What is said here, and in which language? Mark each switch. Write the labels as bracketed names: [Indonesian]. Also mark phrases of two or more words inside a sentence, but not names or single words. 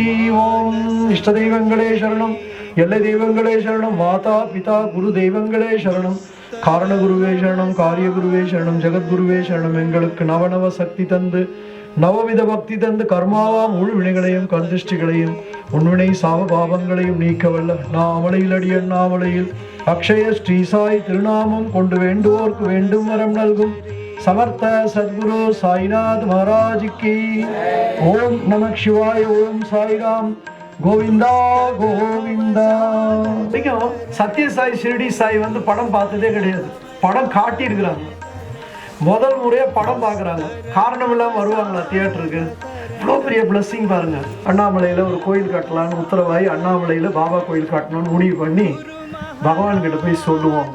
[Tamil] ஓம் இஷ்ட தெய்வங்களே சரணம், எல்லை தெய்வங்களே சரணம், மாதா பிதா குரு தெய்வங்களே சரணம், காரண குருவே சரணம், காரிய குருவே சரணம், ஜெகத்குருவே சரணம். எங்களுக்கு நவநவ சக்தி தந்து நவவித பக்தி தந்து கர்மாவாம் உள் வினைகளையும் கந்திஷ்டிகளையும் உன்வினை சாவ பாவங்களையும் நீக்கவல்ல நாமலையில் அடியன் நாமலையில் அக்ஷய ஸ்ரீசாய் திருநாமம் கொண்டு வேண்டுவோர்க்கு வேண்டும் வரம் நல்கும் [Hindi] समर्थ सद्गुरु साईनाथ महाराज की. ओम नमः शिवाय, ओम साई राम, [Tamil] கோவிந்தா கோவிந்தா. சத்ய சாய் ஷிரடி சாய் வந்து படம் பார்த்ததே கிடையாது, படம் காட்டி இருக்கிறாங்க. முதல் முறையா படம் பார்க்குறாங்க, காரணம் இல்லாமல் வருவாங்களா தியேட்டருக்கு? இவ்வளோ பெரிய பிளஸ்ஸிங் பாருங்க. அண்ணாமலையில் ஒரு கோயில் கட்டலான்னு உத்தரவாயி அண்ணாமலையில் பாபா கோயில் கட்டணும்னு முடிவு பண்ணி பகவான்கிட்ட போய் சொல்லுவோம்.